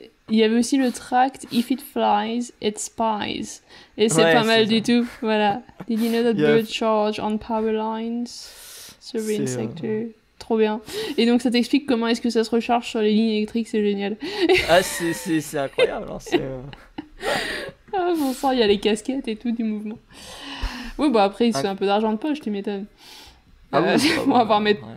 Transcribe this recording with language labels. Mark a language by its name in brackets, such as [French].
[French] Il y avait aussi le tract If it flies, it spies. Et c'est pas mal du tout. Voilà. [English] Did you know that birds charge on power lines? Surveillance sector. Trop bien. [French] Et donc ça t'explique comment est-ce que ça se recharge sur les lignes électriques, c'est génial. Ah, c'est incroyable. Ah, bon sang, il y a les casquettes et tout du mouvement. Oui, bah après, c'est un peu d'argent de poche, tu m'étonnes. Ah oui,